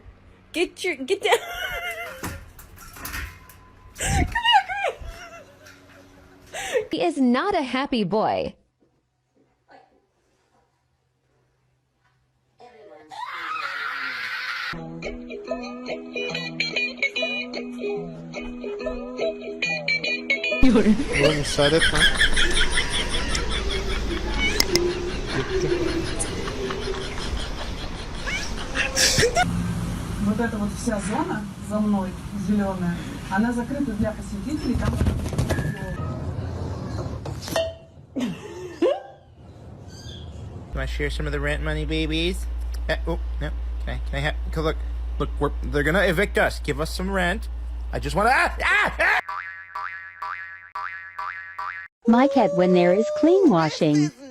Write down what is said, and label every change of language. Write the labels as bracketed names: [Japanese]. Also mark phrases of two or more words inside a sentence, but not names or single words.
[English] Get down. Come here. He is not a happy boy. [Turkish] Oğlum müsaade et lan. [Russian] Вот эта вот вся зона за мной, зеленая, она закрыта для посетителей. Там... [English] Want to share some of the rent money, babies? Oh, no. Can I have... Look, they're gonna evict us. Give us some rent. I just want to... My cat when there is clean washing.